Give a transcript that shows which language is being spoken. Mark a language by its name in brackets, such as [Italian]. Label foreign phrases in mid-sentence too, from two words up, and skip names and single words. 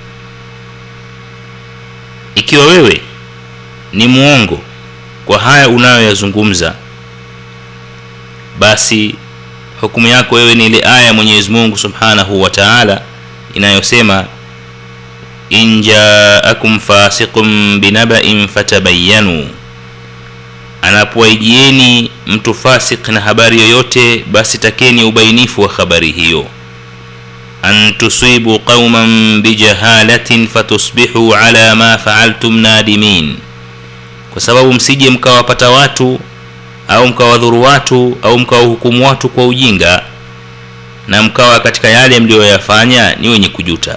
[Swahili] Ikiwa wewe ni muongo kwa haya unayoyazungumza, basi hukumu yako wewe ni ile aya ya Mwenyezi Mungu [Arabic] سبحانه وتعالى [Swahili] inayosema, [Arabic] إن جاءكم فاسق بنبإ فتبينوا, [Swahili] anapowajieni mtu fasik na habari yoyote, basi takeni ubainifu wa habari hiyo. [Arabic] أن تصيبوا قوما بجهالة فتصبحوا على ما فعلتم نادمين, [Swahili] kwa sababu msije mkawapata watu au mkawadhuru watu au mkawahukumu watu kwa ujinga, na mkawa katika yale mlioyafanya ni wenye kujuta.